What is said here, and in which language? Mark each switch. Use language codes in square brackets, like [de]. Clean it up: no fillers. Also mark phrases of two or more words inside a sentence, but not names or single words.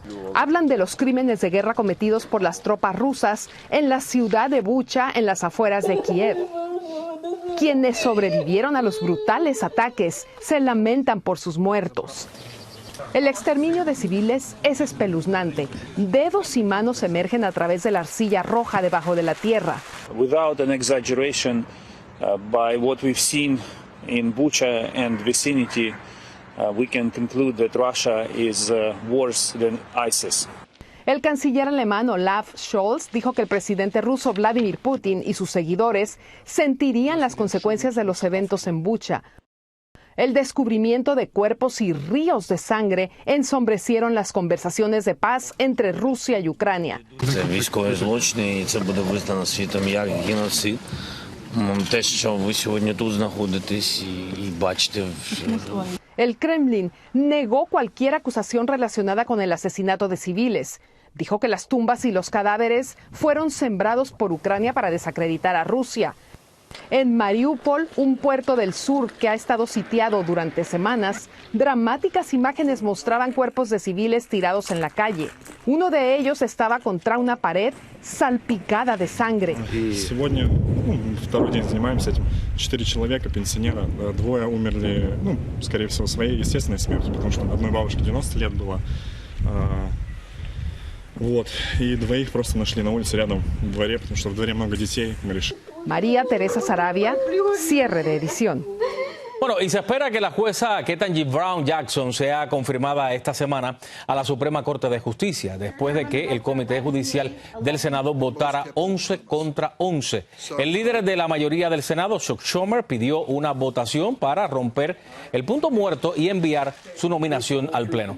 [es] Hablan de los crímenes de guerra cometidos por las tropas rusas en la ciudad de Bucha, en las afueras de Kiev. Quienes sobrevivieron a los brutales ataques se lamentan por sus muertos. El exterminio de civiles es espeluznante. Dedos y manos emergen a través de la arcilla roja debajo de la tierra. [en] Without an exaggeration, by what we've seen in Bucha and vicinity, we can conclude that Russia is worse than ISIS. [es] El canciller alemán Olaf Scholz dijo que el presidente ruso Vladimir Putin y sus seguidores sentirían las consecuencias de los eventos en Bucha. El descubrimiento de cuerpos y ríos de sangre ensombrecieron las conversaciones de paz entre Rusia y Ucrania. [uk] Те, що ви сьогодні тут знаходитесь і бачите. [es] El Kremlin negó cualquier acusación relacionada con el asesinato de civiles. Dijo que las tumbas y los cadáveres fueron sembrados por Ucrania para desacreditar a Rusia. En Mariupol, un puerto del sur que ha estado sitiado durante semanas, dramáticas imágenes mostraban cuerpos de civiles tirados en la calle. Uno de ellos estaba contra una pared salpicada de sangre. [ru] Сегодня, второй день занимаемся этим. 4 человека, пенсионера, двое умерли, скорее всего, своей естественной смертью, потому что одной бабушке 90 лет было. Вот. И двоих просто нашли на улице рядом в дворе, потому что в дворе много детей. Мы решили. [es] María Teresa Sarabia, cierre de edición. Bueno, y se espera que la jueza Ketanji Brown Jackson sea confirmada esta semana a la Suprema Corte de Justicia, después de que el Comité Judicial del Senado votara 11 contra 11. El líder de la mayoría del Senado, Chuck Schumer, pidió una votación para romper el punto muerto y enviar su nominación al Pleno.